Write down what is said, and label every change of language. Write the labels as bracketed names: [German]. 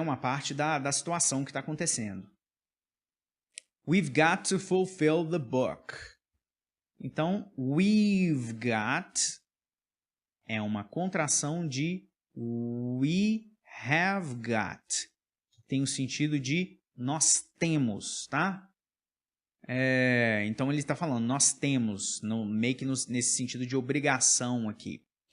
[Portuguese] Uma parte da situação que está acontecendo. [English] We've got to fulfill the book. [Portuguese] Então, we've got é uma contração de we have got. Tem o sentido de nós temos, tá? Então, ele está falando nós temos, meio que nesse sentido de obrigação aqui.